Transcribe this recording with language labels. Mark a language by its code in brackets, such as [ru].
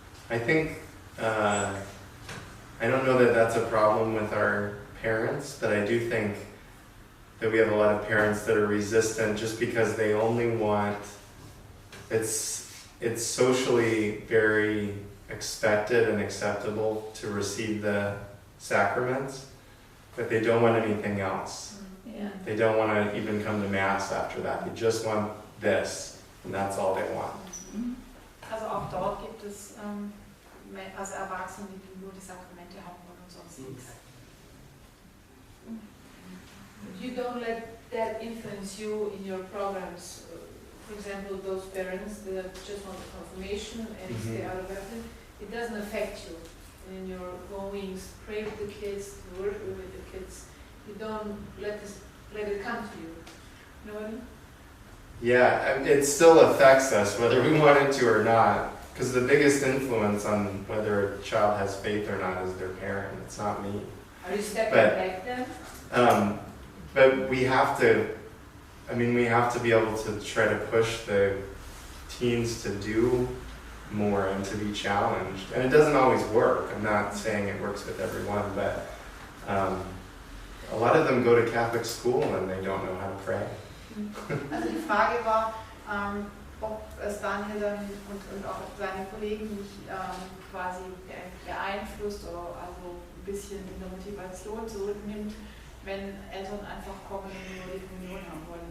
[en] I think I don't know that that's a problem with our parents, but I do think that we have a lot of parents that are resistant just because they only want, it's socially very expected and acceptable to receive the sacraments, but they don't want anything else. Yeah. They don't want to even come to Mass after that. They just want this, and that's all they want. [de] Also auch dort gibt es also Erwachsene, die nur die Sakramente haben wollen und sonst nichts. [en] You don't let that influence you in your programs. For example, those parents that just want the confirmation and stay out of everything, it doesn't affect you. And in your goings, pray with the kids, work with the kids. You don't let it come to you. You know what I mean? Yeah, it still affects us whether we want it to or not. Because the biggest influence on whether a child has faith or not is their parent. It's not me. Are you stepping back then? But we have to. I mean, we have to be able to try to push the teens to do more and to be challenged. And it doesn't always work. I'm not saying it works with everyone, but a lot of them go to Catholic school and they don't know how to pray. [de] Also die Frage war, ob es Daniel dann und auch seine Kollegen nicht quasi beeinflusst oder also ein bisschen in der Motivation zurücknimmt, wenn Eltern einfach kommen und nur die Kommunion haben wollen.